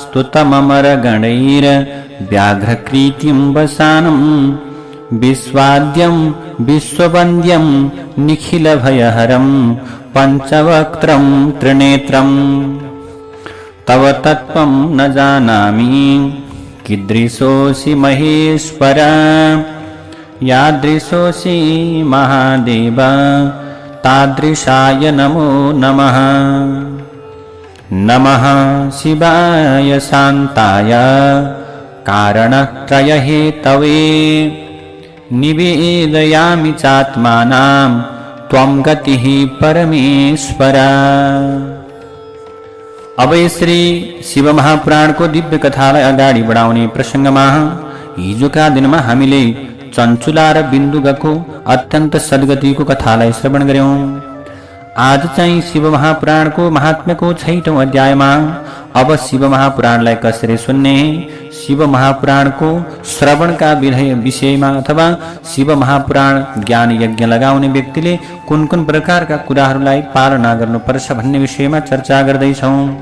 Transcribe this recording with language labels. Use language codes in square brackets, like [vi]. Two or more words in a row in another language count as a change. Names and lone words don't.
[sa] स्तुतममरगणैर्व्याघ्रकृतिं वसानं विश्वाद्यं विश्ववन्द्यं निखिलभयहरं पञ्चवक्त्रं त्रिनेत्रं तव तत्त्वं न जानामि कीदृशोऽसि महेश्वर यादृशोऽसि महादेव तादृशाय नमो नमः। नमः शिवाय शान्ताय कारणत्रयहेतवे निवेदयामि चात्मानां त्वं गतिः परमेश्वर। [ne] अब श्री शिव महापुराण को दिव्य कथालाई अगाडि बढाउने प्रसंगमा हिजोका दिनमा हामीले चञ्चुला र बिन्दुगाको अत्यन्त सद्गतिको कथालाई श्रवण गर्यौं। आज चाहिँ शिव महापुराणको महात्म्यको 6औं अध्यायमा अब शिव महापुराणलाई कसरी सुन्ने, शिव महापुराणको श्रवणका विषयमा अथवा शिव महापुराण ज्ञान यज्ञ लगाउने व्यक्तिले कुन कुन प्रकारका कुराहरूलाई पालना गर्नुपर्छ भन्ने विषयमा चर्चा गर्दैछौं।